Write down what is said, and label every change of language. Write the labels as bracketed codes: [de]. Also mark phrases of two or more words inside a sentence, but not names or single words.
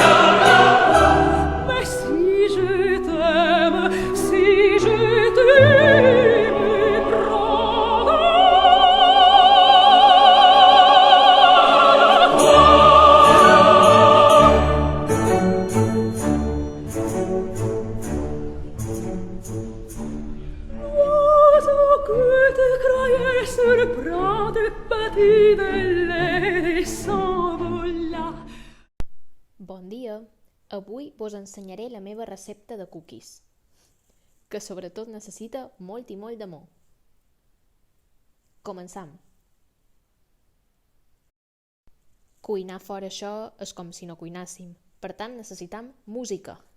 [fr] Mais si je t'aime, si je t'aime, prends l'oiseau que tu croyais sur le bras du petit Belén s'envola. [ca] Bon dia! Avui vos ensenyaré la meva recepta de cookies, que sobretot necessita molt i molt d'amor. Començam! Cuinar fora això és com si no cuinàssim, per tant necessitam música.